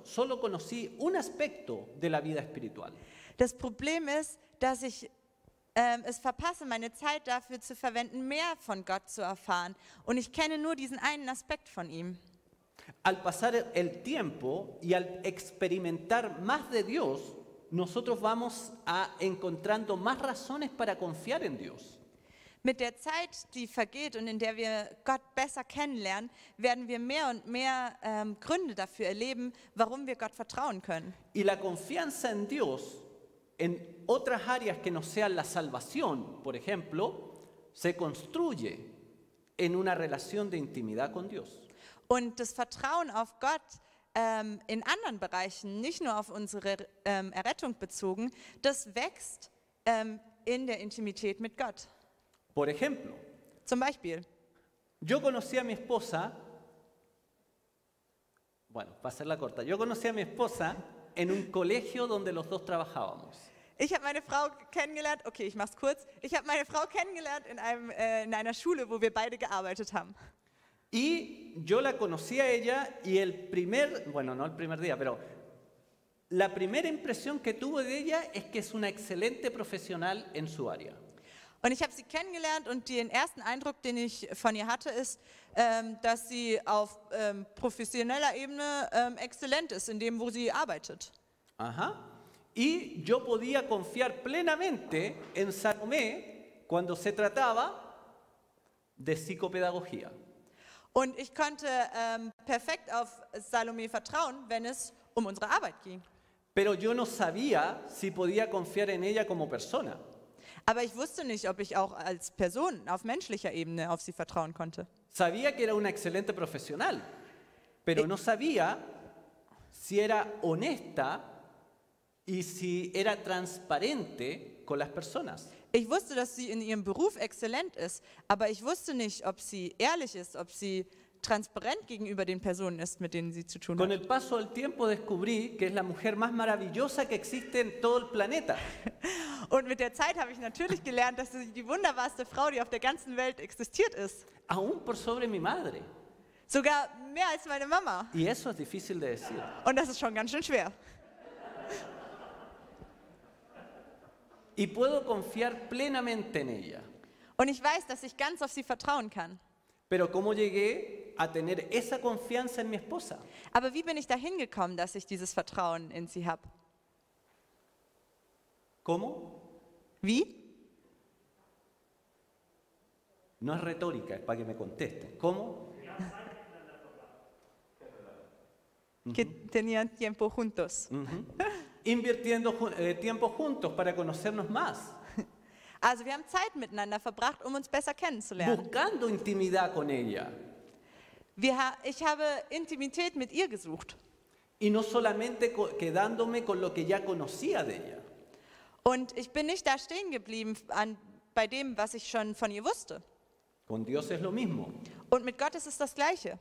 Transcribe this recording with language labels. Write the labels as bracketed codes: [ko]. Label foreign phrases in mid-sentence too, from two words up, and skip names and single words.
[es] Solo conocí un aspecto de la vida espiritual. [de] Das Problem ist, dass ich es verpasse, meine Zeit dafür zu verwenden, mehr von Gott zu erfahren. Und ich kenne nur diesen einen Aspekt von ihm. [es] Al pasar el tiempo y al experimentar más de Dios, nosotros vamos encontrando más razones para confiar en Dios. [de] Mit der Zeit, die vergeht und in der wir Gott besser kennenlernen, werden wir mehr und mehr Gründe dafür erleben, warum wir Gott vertrauen können. [es] Y la confianza en Dios, en otras áreas que no sean la salvación, por ejemplo, se construye en una relación de intimidad con Dios. [de] Und das Vertrauen auf Gott in anderen Bereichen, nicht nur auf unsere Errettung bezogen, das wächst in der Intimität mit Gott. [es] Por ejemplo, [de] Zum Beispiel, [es] Yo conocí a mi esposa, bueno, para hacerla corta, yo conocí a mi esposa en un colegio donde los dos trabajábamos. [de] Ich habe meine Frau kennengelernt, okay, ich mach's kurz. Ich habe meine Frau kennengelernt in einer Schule, wo wir beide gearbeitet haben. [es] Y yo la conocí a ella y bueno, no el primer día, pero la primera impresión que tuve de ella es que es una excelente profesional en su área. [de] Und ich habe sie kennengelernt und den ersten Eindruck, den ich von ihr hatte, ist, dass sie auf professioneller Ebene exzellent ist in dem, wo sie arbeitet. [es] Ajá. Y yo podía confiar plenamente en Salomé cuando se trataba de psicopedagogía. [de] Und ich konnte perfekt auf Salome vertrauen, wenn es um unsere Arbeit ging. [es] Pero yo no sabía si podía confiar en ella como persona. [de] Aber ich wusste nicht, ob ich auch als Person auf menschlicher Ebene auf sie vertrauen konnte. [es] Sabía que era una excelente profesional, pero no sabía si era honesta y si era transparente con las personas. [de] Ich wusste, dass sie in ihrem Beruf exzellent ist, aber ich wusste nicht, ob sie ehrlich ist, ob sie transparent gegenüber den Personen ist, mit denen sie zu tun [es] Con [de] hat. [es] el paso del tiempo descubrí que es la mujer más maravillosa que existe en todo el planeta. [de] Und mit der Zeit habe ich natürlich gelernt, dass sie die wunderbarste Frau, die auf der ganzen Welt existiert ist. [es] Aún por sobre mi madre. [de] Sogar mehr als meine Mama. [es] Y eso es difícil de decir. [de] Und das ist schon ganz schön schwer. [es] Y puedo confiar plenamente en ella. [de] Und ich weiß, dass ich ganz auf sie vertrauen kann. [es] Pero ¿cómo llegué a tener esa confianza en mi esposa? [de] Aber wie bin ich dahin gekommen, dass ich dieses Vertrauen in sie habe? [es] ¿Cómo? [de] Wie? [es] No es retórica, es para que me contesten. ¿Cómo? Que tenían tiempo juntos. Invirtiendo tiempo juntos para conocernos más. [de] Also wir haben Zeit miteinander verbracht, um uns besser kennenzulernen. [es] Buscando intimidad con ella. [de] Ich habe Intimität mit ihr gesucht. [es] Y no solamente quedándome con lo que ya conocía de ella. [de] Und ich bin nicht da stehen geblieben bei dem, was ich schon von ihr wusste. [es] Con Dios es lo mismo. [de] Und mit Gott ist es das Gleiche.